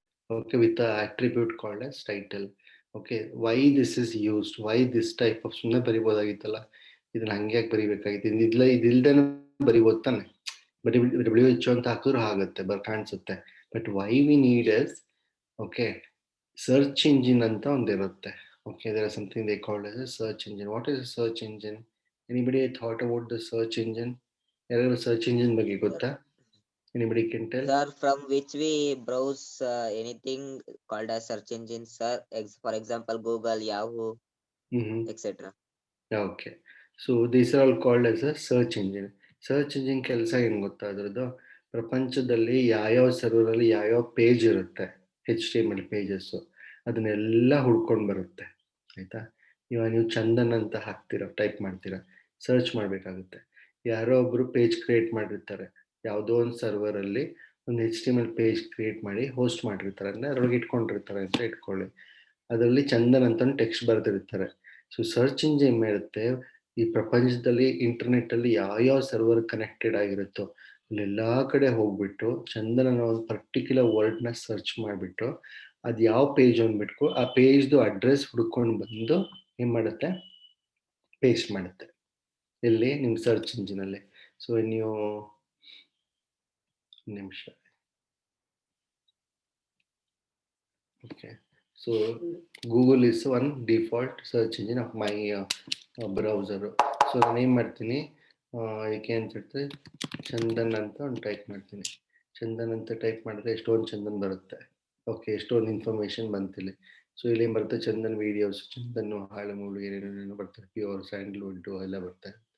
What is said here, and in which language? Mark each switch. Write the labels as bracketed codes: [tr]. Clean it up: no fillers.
[kn] Okay, [en] With attribute called as title. [kn] Okay, [en] why this is used, why this type of, [kn] ಸುಮ್ಮನೆ ಬರಿಬೋದಾಗಿತ್ತಲ್ಲ, ಇದನ್ನ ಹಂಗೆ ಯಾಕೆ ಬರಿಬೇಕಾಗಿತ್ತು, ಇದಿಲ್ದೇ ಬರಿಬೋದು ತಾನೆ, ಬರೀ WHO ಅಂತ ಹಾಕಿದ್ರು ಆಗುತ್ತೆ, ಕಾಣಿಸುತ್ತೆ. But [en] why we need is, [kn] okay, search engine ಅಂತ ಒಂದಿರುತ್ತೆ. [en] Okay, there is something they call as a search engine. What is a search engine? Anybody thought about the search engine? [kn] Yaru search engine ಬಗ್ಗೆ ಗೊತ್ತಾ? [en] Anybody can tell? Sir, from which we browse anything called as search engine, sir. For example, Google, Yahoo, etc. Okay, so these are all called as a search engine. [kn] Search engine ಕೆಲಸ ಏನು ಗೊತ್ತಾ ಅದರದ್ದು, ಪ್ರಪಂಚದಲ್ಲಿ ಯಾವ್ಯಾವ server ಅಲ್ಲಿ ಯಾವ್ಯಾವ page ಇರುತ್ತೆ, HTML pages, ಅದನ್ನೆಲ್ಲ ಹುಡ್ಕೊಂಡು ಬರುತ್ತೆ ಆಯ್ತಾ. ಇವಾಗ ನೀವು ಚಂದನ್ ಅಂತ ಹಾಕ್ತೀರಾ, ಟೈಪ್ ಮಾಡ್ತೀರಾ, ಸರ್ಚ್ ಮಾಡಬೇಕಾಗುತ್ತೆ. ಯಾರೋ ಒಬ್ರು ಪೇಜ್ ಕ್ರಿಯೇಟ್ ಮಾಡಿರ್ತಾರೆ, ಯಾವುದೋ ಒಂದು ಸರ್ವರ್ ಅಲ್ಲಿ ಒಂದು HTML ಪೇಜ್ ಕ್ರಿಯೇಟ್ ಮಾಡಿ ಹೋಸ್ಟ್ ಮಾಡಿರ್ತಾರೆ, ಅಂದರೆ ಅದ್ರೊಳಗೆ ಇಟ್ಕೊಂಡಿರ್ತಾರೆ ಅಂತ ಇಟ್ಕೊಳ್ಳಿ. ಅದರಲ್ಲಿ ಚಂದನ್ ಅಂತ ಟೆಕ್ಸ್ಟ್ ಬರೆದಿರ್ತಾರೆ. ಸೊ ಸರ್ಚ್ ಇಂಜಿನ್ ಇರುತ್ತೆ, ಈ ಪ್ರಪಂಚದಲ್ಲಿ ಇಂಟರ್ನೆಟ್ ಅಲ್ಲಿ ಯಾವ ಸರ್ವರ್ ಕನೆಕ್ಟೆಡ್ ಆಗಿರುತ್ತೋ ಅಲ್ಲೆಲ್ಲ ಕಡೆ ಹೋಗ್ಬಿಟ್ಟು ಚಂದನ ಒಂದು ಪರ್ಟಿಕ್ಯುಲರ್ ವರ್ಡ್ನ ಸರ್ಚ್ ಮಾಡಿಬಿಟ್ಟು ಅದು ಯಾವ ಪೇಜ್ ಅಂದ್ಬಿಟ್ಟು ಆ ಪೇಜ್ದು ಅಡ್ರೆಸ್ ಹುಡ್ಕೊಂಡು ಬಂದು ಏನ್ ಮಾಡುತ್ತೆ, ಪೇಸ್ಟ್ ಮಾಡುತ್ತೆ ಎಲ್ಲಿ ನಿಮ್ಮ ಸರ್ಚ್ ಇಂಜಿನಲ್ಲಿ. [en] so [kn] ನೀವು ನಿಮಿಷ, [en] okay, so Google is one default search engine of my browser. [kn] So ನಾನು ಏನು ಮಾಡ್ತೀನಿ, ಏಕೆ ಅಂತ ಹೇಳ್ತಾರೆ ಚಂದನ್ ಅಂತ ಒಂದು ಟೈಪ್ ಮಾಡ್ತೀನಿ. ಚಂದನ್ ಅಂತ ಟೈಪ್ ಮಾಡಿದ್ರೆ ಎಷ್ಟೊಂದು ಚಂದನ್ ಬರುತ್ತೆ. ಓಕೆ, ಎಷ್ಟೊಂದು ಇನ್ಫಾರ್ಮೇಶನ್ ಬಂತಿಲ್ಲ. ಸೊ ಇಲ್ಲಿ ಏನು ಬರುತ್ತೆ, ಚಂದನ್ ವಿಡಿಯೋಸ್, ಚಂದನ್ ಹಾಳು ಏನೇನೇನೋ ಬರ್ತಾರೆ, ಪ್ಯೂರ್ ಸ್ಯಾಂಡಲ್ವುಡ್ ಎಲ್ಲ ಬರ್ತಾರೆ.